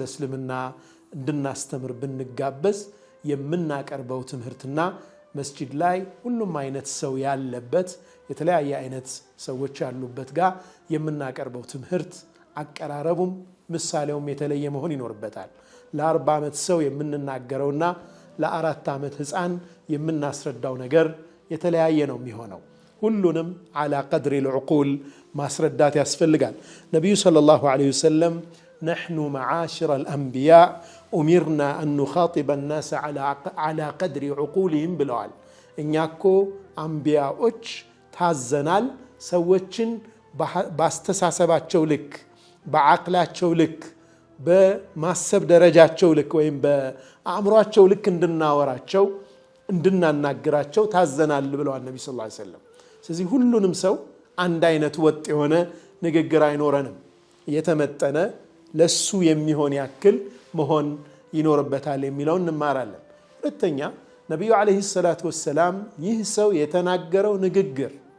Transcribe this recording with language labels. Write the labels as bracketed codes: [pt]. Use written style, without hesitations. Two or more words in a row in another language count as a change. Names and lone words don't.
[am] እስልምና እንድናስተምር ብንጋበዝ የምናቀርበው ትምህርትና መስጂድ ላይ ሁሉም አይነት ሰው ያለበት የተለያየ አይነት ሰዎች ያሉበት ጋር የምናቀርበው ትምህርት አቀራረቡም ምሳሌውም የተለየ መሆን ይኖርበታል። ለ40 ዓመት ሰው የምንናገረውና ለ4 ዓመት ህፃን የምናስረዳው ነገር የተለያየ ነው የሚሆነው። ሁሉንም [ar] على قدر العقول [am] ማስረዳት ያስፈልጋል። ነብዩ [ar] صلى الله عليه وسلم نحن معاشر الأنبياء أمرنا أن نخاطب الناس على قدر عقولهم [am] ብለዋል። እኛኮ አንቢያዎች ታዘናል ሰዎችን ባስተሳሰባቸው ልክ፣ በአቅላቸው ልክ፣ በማሰብ ደረጃቸው ልክ ወይም በአእምሯቸው ልክ እንድናወራቸው እንድናናግራቸው ታዘናል ብለዋል ነብዩ [ar] صلى الله عليه وسلم። [am] ስለዚህ ሁሉንም ሰው አንድ አይነት ወጥ የሆነ ንግግር አይኖረንም። የተመጠነ ለሱ የሚሆን ያክል መሆን ይኖርበታል የሚለውን እንማራለን። ሁለተኛ ነብዩ [ar] عليه الصلاة والسلام [am] ይህ ሰው የተናገረው ንግግር